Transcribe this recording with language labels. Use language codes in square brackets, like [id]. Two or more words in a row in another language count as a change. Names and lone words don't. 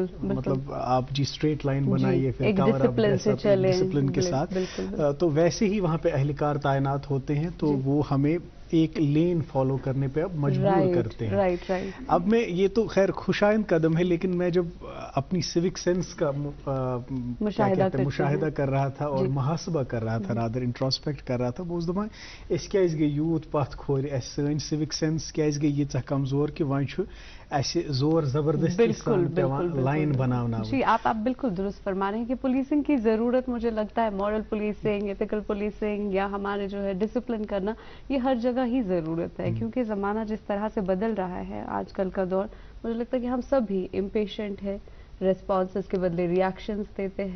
[ur] مطلب آپ جی [en] straight line [ur] بنائیے پھر ڈسپلن کے ساتھ, تو ویسے ہی وہاں پہ اہلکار تعینات ہوتے ہیں, تو وہ ہمیں ایک [en] lane follow [ur] کرنے پہ اب مجبور کرتے ہیں. اب میں یہ تو خیر خوشائند قدم ہے, لیکن میں جب اپنی [en] civic sense [ur] کا مشاہدہ کر رہا تھا اور محاسبہ کر رہا تھا, [en] rather introspect [ur] کر رہا تھا, بہت [ks] دپان اس کیازِ گٔے یوٗت پتھ کھورِ, اس سٲنۍ سیوک سینس کیازِ گٔے ییٖژاہ کمزور کہ وۄنۍ چھُ ایسے زور زبردستی لائن بنانا. [ur] جی آپ بالکل درست فرما رہے ہیں کہ پولیسنگ کی ضرورت, مجھے لگتا ہے [en] moral policing, ethical policing [ur] یا ہمارے جو ہے ڈسپلن کرنا, یہ ہر جگہ ہی ضرورت ہے. کیونکہ زمانہ جس طرح سے بدل رہا ہے آج کل کا دور, مجھے لگتا ہے کہ ہم سب بھی امپیشنٹ ہے, ریسپانسز کے بدلے ریاکشنز دیتے ہیں.